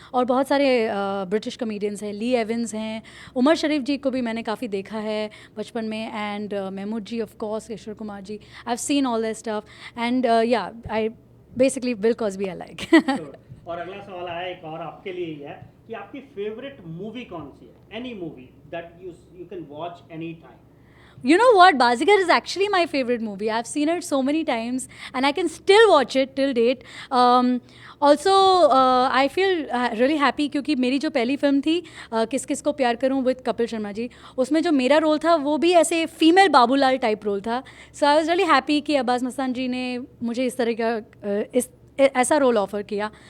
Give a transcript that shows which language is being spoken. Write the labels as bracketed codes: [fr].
[hi] और बहुत सारे ब्रिटिश कॉमेडियंस हैं, ली एवंस हैं, उमर शरीफ जी को भी मैंने काफ़ी देखा है बचपन में, and Mahmood ji of course, Ishwar Kumar ji, [en] I have seen all that stuff, and yeah I basically Bill Cosby I like. [hi] और अगला सवाल आया एक और आपके लिए ही है कि आपकी फेवरेट मूवी कौन सी है? [en] Any movie that you can watch any time. You know what? Bazigar is actually my favorite movie. I've seen it so many times and I can still watch it till date. Also, I feel really happy [hi] क्योंकि मेरी जो पहली film थी किस किस को प्यार करूं विद कपिल शर्मा जी, उसमें जो मेरा रोल था वो भी ऐसे फीमेल बाबूलाल टाइप रोल था। [en] so I was really happy [hi] कि अब्बास मस्तान जी ने मुझे इस तरह का ऐसा रोल ऑफर किया।